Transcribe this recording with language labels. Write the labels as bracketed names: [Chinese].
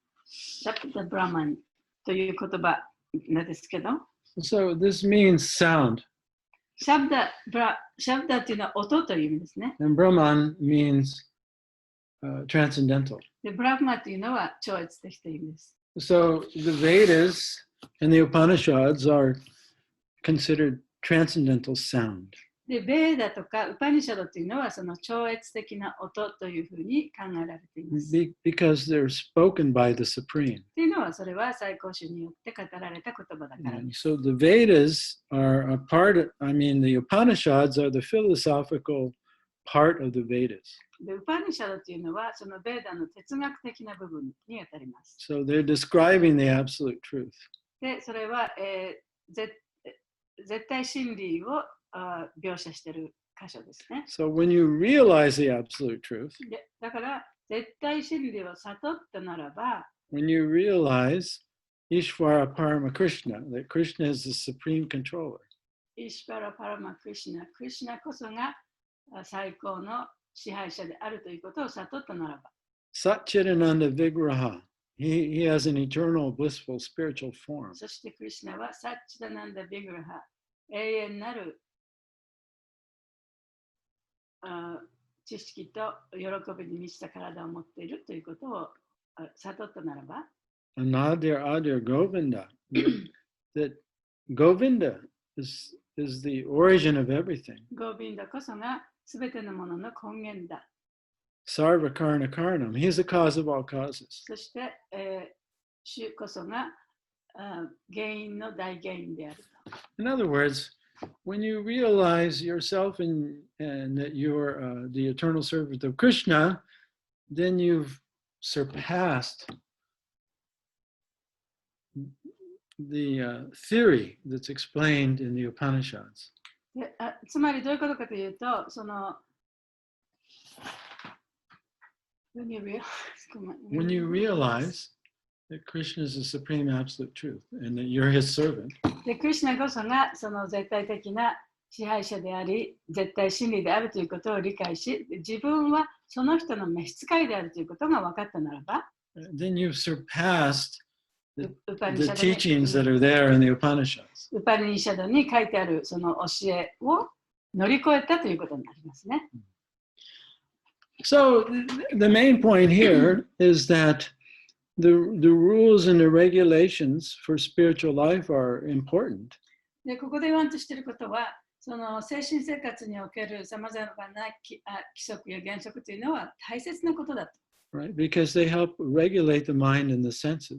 [Japanese] シャブダ・ブラマンという言葉なんですけど、 [English] So this means sound. [Japanese] シャブダというのは音という意味ですね。 [English] And Brahman means transcendental. [Japanese] で、ブラフマというのは超越的という意味です。 [English] So the Vedas and the Upanishads are considered transcendental sound. [Japanese] で、ベーダとかウパニシャドというのはその超越的な音というふうに考えられています。 [English] Because they're spoken by the Supreme. [Japanese] というのはそれは最高主によって語られた言葉だからです。 [English] So the Vedas are a part, the Upanishads are the philosophical part of the Vedas. [Japanese] で、ウパニシャドというのはそのベーダの哲学的な部分にあたります。 [English] So they're describing the absolute truth. [Japanese] で、それは、絶対真理を描写している箇所ですね。 [English] So when you realize the absolute truth, [Japanese] でだから、絶対真理を悟ったならば、 [English] when you realize Ishvara Parama Krishna, that Krishna is the supreme controller, [Japanese] イシュバラ・パラマ・クリシュナ、クリシュナこそが最高の支配者であるということを悟ったならば、 [English] Satchidananda Vigraha, he has an eternal blissful spiritual form. [Japanese] そしてクリシュナはサッチダナンダ・ビグラハ、永遠なる知識と喜びに満ちた体を持っているということを悟ったならば、 [English] Anadir Adir Govinda, that Govinda is the origin of everything. [Japanese] ゴービンダこそがすべてのものの根源だ。 [English] Sarva Karna Karnam, he's the cause of all causes. [Japanese] そして、主こそが原因の大原因であると。 [English] In other words, when you realize yourself and that you're the eternal servant of Krishna, then you've surpassed the theory that's explained in the Upanishads. [Japanese] でつまりどういうことかというと、その [English] when you realize that Krishna is the supreme absolute truth and that you're his servant, [Japanese] でクリシュナこそがその絶対的な支配者であり、絶対真理であるということを理解し、自分はその人の召使いであるということが分かったならば、 [English] then you've surpassed the [Japanese] ウパニシャド [English] teachings that are there in the Upanishads. [Japanese] ウパニシャドに書いてあるその教えを乗り越えたということになりますね。 [English] So the main point here is that the rules and the regulations for spiritual life are important. [Japanese] でここで言わんとしていることは、その精神生活におけるさまざまな規則や原則というのは大切なことだと。 [English] Right? Because they help regulate the mind and the senses.